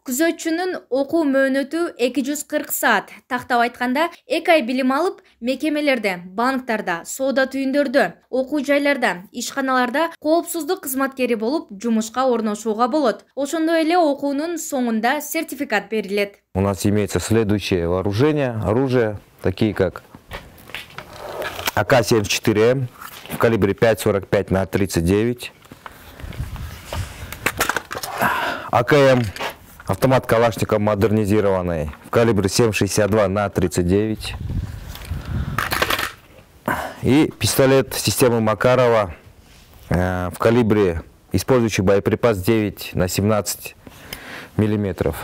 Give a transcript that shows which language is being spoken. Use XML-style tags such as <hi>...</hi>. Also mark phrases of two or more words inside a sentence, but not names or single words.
<ky>Күзөтчүнүн окуу мөөнөтү 240 саат. Тактап айтканда, 2 ай билим алып, мекемелерде, банктарда, соода түйүндөрдө, окуу жайларда, ишканаларда коопсуздук кызматкери болуп жумушка орношууга болот. Ошондой эле окуунун соңунда сертификат берилет.</ky> <ru>У нас имеется следующее вооружение, оружие, такие как АК-74М в калибре 5,45 на 39, АКМ, автомат Калашников модернизированный в калибре 7,62 на 39 и пистолет системы Макарова в калибре, использующий боеприпас 9 на 17 миллиметров.</ru>